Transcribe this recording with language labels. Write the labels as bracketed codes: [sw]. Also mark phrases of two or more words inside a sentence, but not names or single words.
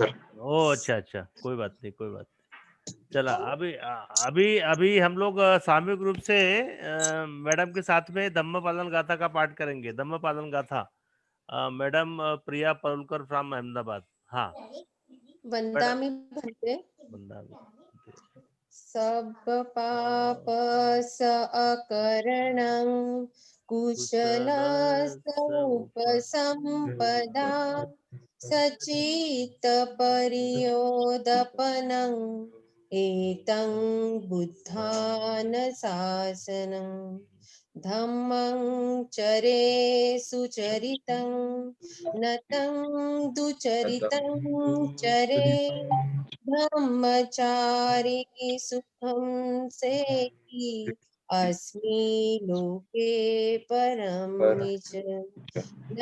[hi] ओ अच्छा, कोई बात नहीं। चला अभी अभी अभी हम लोग सामूहिक रूप से मैडम के साथ में धम्म पालन गाथा का पाठ करेंगे। धम्म पालन गाथा मैडम प्रिया परुलकर फ्रॉम अहमदाबाद। हाँ मैडम [pi] वंदामि भन्ते। वंदामि। सब पाप स अकरणं कुशल उपसंपदा सचित परियोदपनं एतं बुद्धान शासनं धम्मं चरे सुचरितं नतं दुचरितं चरे ब्रह्मचारी सुखं सेहि अस्मि लोके परं च न